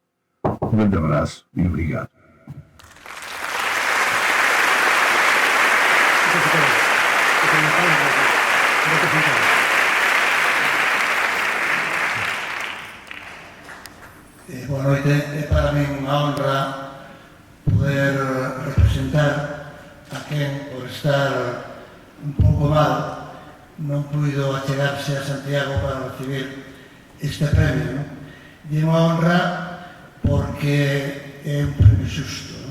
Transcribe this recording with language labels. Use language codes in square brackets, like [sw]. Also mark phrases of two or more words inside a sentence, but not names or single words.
[pt] Um grande abraço e obrigado. [gl] Boa noite, é para mí unha honra poder representar a quen, por estar un pouco mal, non puido achegarse a Santiago para recibir este premio, non? E é unha honra porque é un premio xusto, non?